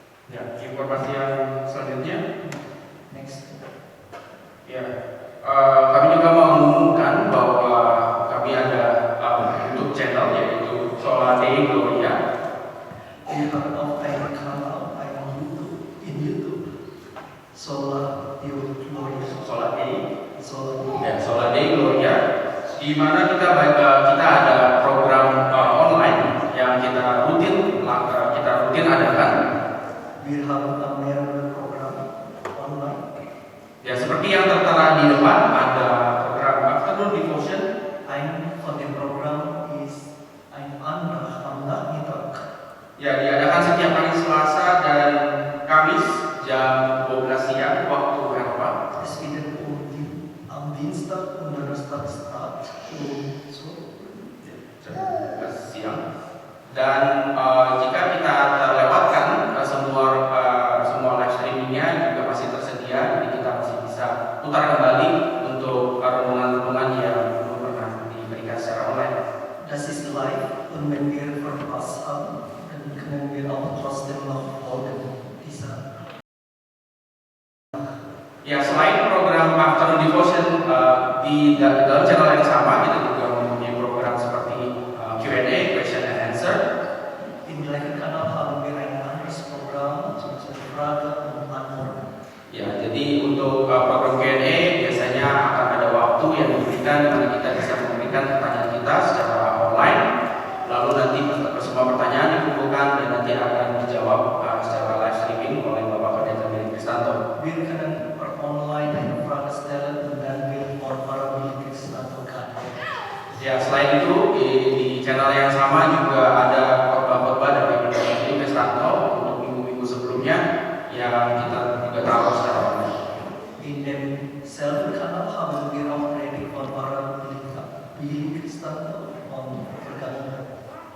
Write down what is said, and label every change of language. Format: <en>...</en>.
<id>Ya, informasi yang selanjutnya.</id> <en>Next.</en> <id>Ya, kami juga mau mengumumkan bahwa kami ada YouTube channel yaitu Sola Dei Gloria.</id> <de>Wir haben auch einen Kanal, in YouTube. Sola Dei Gloria. Sola Dei. Sola</de> <id>Ya, Sola Dei Gloria. Di mana kita ada program online yang kita rutin adakan.</id> <de>Wir haben mehrere Programme online.</de> <id>Ya, seperti yang tertera di depan ada program Afternoon Devotion.</id> <de>Ein von dem Programm ist ein Andacht am Nachmittag.</de> <id>Ya, diadakan setiap hari Selasa dan Kamis jam 12 siang waktu Eropa.</id> <de>Es findet am Dienstag und Donnerstag statt.</de> <id>Jam 12 siang. Dan jika kita terlewatkan semua live streamingnya juga masih tersedia, jadi kita masih bisa putar kembali untuk renungan-renungan yang belum pernah diberikan secara online.</id> <de>Das ist live und wenn wir verpasst haben, dann können wir auch trotzdem noch folgen dieser.</de> <id>Ya, selain program Afternoon Devotion di dalam channel yang sama, kita juga mempunyai program seperti Q&A, Question and Answer.</id> <de>Im gleichen Kanal haben wir ein anderes Programm, zum Beispiel Frage und Antwort.</de> <id>Ya, jadi untuk program Q&A biasanya akan ada waktu yang diberikan di mana kita bisa memberikan pertanyaan kita secara online. Lalu nanti semua pertanyaan dikumpulkan dan nanti akan dijawab secara live streaming oleh Bapak Pendeta Billy Kristanto.</id> <de>Wir können per online eine Frage stellen und dann wird von para Billy Kristanto geantwortet.</de> <id>Ya, selain itu di channel yang sama juga ada khotbah-khotbah dari Pendeta Billy Kristanto untuk minggu-minggu sebelumnya yang kita juga taruh secara online.</id> <de>In demselben Kanal haben wir auch Predigt von para Billy Kristanto von Vergangenheit.</de>